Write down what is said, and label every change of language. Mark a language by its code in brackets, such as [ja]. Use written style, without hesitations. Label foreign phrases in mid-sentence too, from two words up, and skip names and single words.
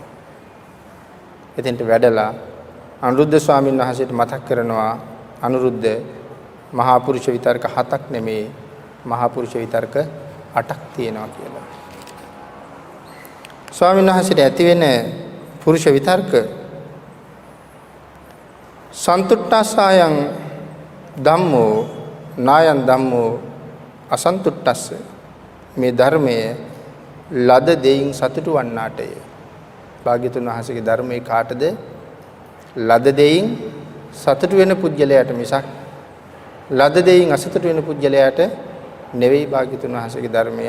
[si] එතෙන්ට වැඩලා අනුරුද්ධ ස්වාමීන් වහන්සේට මතක් කරනවා අනුරුද්ධ මහා පුරුෂ විතර්ක 7ක් නෙමේ මහා පුරුෂ විතර්ක 8ක් තියෙනවා කියලා. ස්වාමීන් වහන්සේට ඇති වෙන පුරුෂ විතර්ක [pi] සන්තුට්ඨස්සයන් ධම්මෝ නායන් ධම්මෝ අසන්තුට්ඨස්ස [si] මේ ධර්මයේ ලද දෙයින් සතුටු වන්නාටය. භාග්‍යතුන් වහන්සේගේ ධර්මයේ කාටද ලද දෙයින් සතුටු වෙන පුජ්‍යලයට මිසක් ලද දෙයින් අසතුටු වෙන පුජ්‍යලයට නෙවෙයි භාග්‍යතුන් වහන්සේගේ ධර්මයේ.